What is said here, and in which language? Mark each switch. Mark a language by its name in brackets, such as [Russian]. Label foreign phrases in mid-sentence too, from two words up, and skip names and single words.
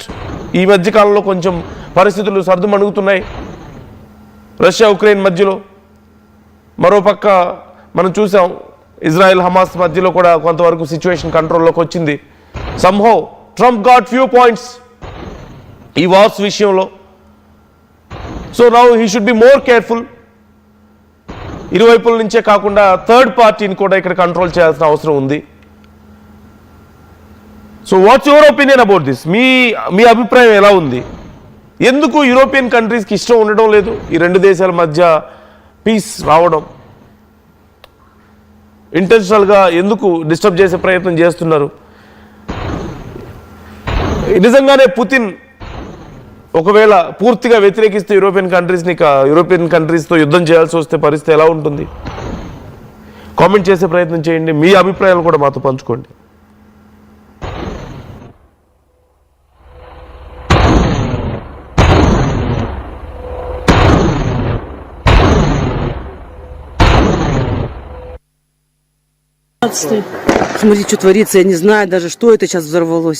[Telugu] ఈ మధ్యకాలంలో కొంచెం పరిస్థితులు సర్దుమణుగుతున్నాయి రష్యా ఉక్రెయిన్ మధ్యలో. మరోపక్క మనం చూసాం ఇజ్రాయెల్ హమాస్ మధ్యలో కూడా కొంతవరకు [English] situation control [Telugu] వచ్చింది. [English] somehow Trump got few points [Telugu] ఈ వార్స్ విషయంలో. [English] So now he should be more careful. [Telugu] ఇరువైపుల నుంచే కాకుండా [English] third party [Telugu] కూడా ఇక్కడ కంట్రోల్ చేయాల్సిన అవసరం ఉంది. [English] So what's your opinion about this? [Telugu] మీ అభిప్రాయం ఎలా ఉంది? ఎందుకు [English] European countries [Telugu] ఇష్టం ఉండడం లేదు ఈ రెండు దేశాల మధ్య పీస్ రావడం? ఇంటెన్షనల్గా ఎందుకు డిస్టర్బ్ చేసే ప్రయత్నం చేస్తున్నారు? నిజంగానే పుతిన్ ఒకవేళ పూర్తిగా వ్యతిరేకిస్తే [English] European countries [Telugu] యుద్ధం చేయాల్సి వస్తే పరిస్థితి ఎలా ఉంటుంది? కామెంట్ చేసే ప్రయత్నం చేయండి. మీ అభిప్రాయాలు కూడా మాతో పంచుకోండి. [Russian] Смотри, что творится, я не знаю даже, что это сейчас взорвалось.